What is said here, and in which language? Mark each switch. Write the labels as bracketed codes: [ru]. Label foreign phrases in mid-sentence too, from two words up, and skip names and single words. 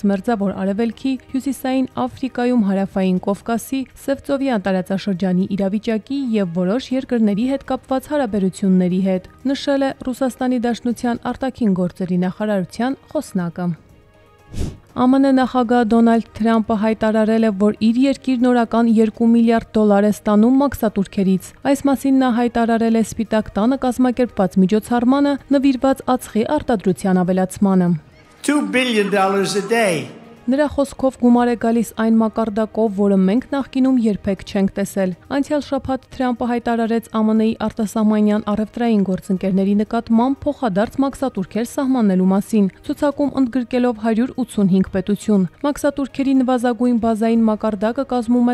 [hy] Մերձավոր Արևելքի, Հյուսիսային Աֆրիկայում, Հարավային Կովկասի, Սևծովյան տարածաշրջանի իրավիճակի եւ որոշ երկրների հետ կապված հարաբերությունների հետ, նշել է Ռուսաստանի Դաշնության արտաքին գործերի նախարարության խոսնակը։ ԱՄՆ նախագահ Դոնալդ Թրամփը հայտարարել է, որ իր երկիրն օրական $2 միլիարդ է ստանում մաքսատուրքերից։ Այս մասին նա հայտարարել է Սպիտակ տանը կազմակերպված միջոցառմանը նվիրված ածխի արտադրության ավելացմանը։ [en] $2 billion a day. [hy] Նրա խոսքով գումար է գալիս այն մակարդակով, որը մենք նախկինում երբեք չենք տեսել։ Անցյալ շաբաթ Թրամփը հայտարարեց ԱՄՆ-ի արտասահմանյան առևտրային գործընկերների նկատմամբ փոխադարձ մաքսատուրքեր սահմանելու մասին, ցուցակում ընդգրկելով 185 պետություն։ Մաքսատուրքերի նվազագույն բազային մակարդակը կազմում է